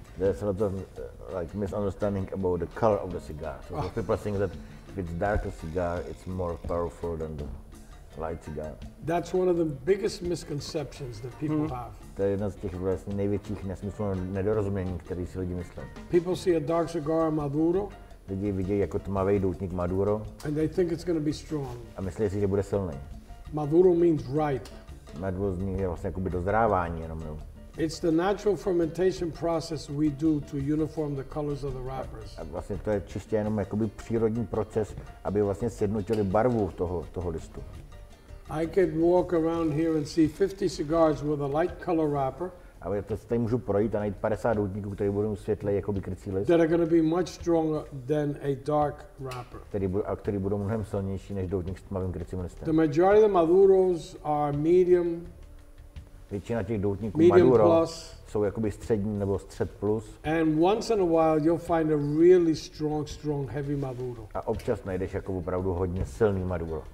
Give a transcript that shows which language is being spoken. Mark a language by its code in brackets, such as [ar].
[en] There's a lot of like misunderstanding about the color of the cigar. So people think that if it's darker cigar, it's more powerful than the light cigar. That's one of the biggest misconceptions that people have. [cs] To je jedna z těch vlastně největších nesmyslů nedorozumění, které si lidi myslí. [en] People see a dark cigar Maduro. [cs] Lidi vidí jako tmavý doutník Maduro. [en] And they think it's going to be strong. [cs] A myslí si, že bude silný. [en] Maduro means ripe. [cs] Maduro je vlastně jakoby dozrávání jenom. [en] It's the natural fermentation process we do to uniform the colors of the wrappers. [cs] A vlastně to je čistě jenom jakoby přírodní proces, aby vlastně sjednotili barvu toho listu. [en] I could walk around here and see 50 cigars with a light color wrapper. [cs] A já tady můžu projít a najít 50 doutníků, které budou světlej jakoby krycí list. [en] That are going to be much stronger than a dark wrapper. [cs] Který budou mnohem silnější než doutník s tmavým krycím listem. [en] The majority of the Maduros are medium. [cs] Většina těch doutníků Maduro jsou jakoby střední nebo střed plus. [en] And once in a while you'll find a really strong heavy Maduro. [cs] A občas najdeš jako opravdu hodně silný Maduro.